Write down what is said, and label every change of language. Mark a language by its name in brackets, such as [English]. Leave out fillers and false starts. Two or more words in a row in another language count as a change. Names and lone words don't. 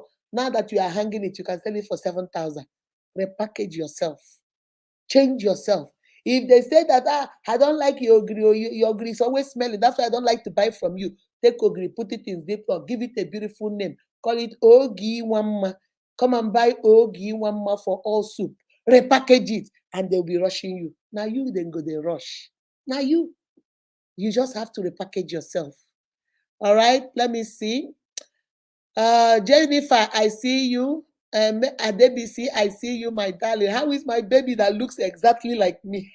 [English] Now that you are hanging it, you can sell it for 7,000. Repackage yourself. Change yourself. If they say that I don't like your ogri, or your ogri is always smelling, that's why I don't like to buy from you. Take ogri, put it in Ziploc, give it a beautiful name. Call it Ogi Wamma. Come and buy Ogi Wamma for all soup. Repackage it, and they'll be rushing you. Now you then go they rush. Now you just have to repackage yourself. All right, let me see. Jennifer, I see you. Adebisi, I see you, my darling. How is my baby that looks exactly like me?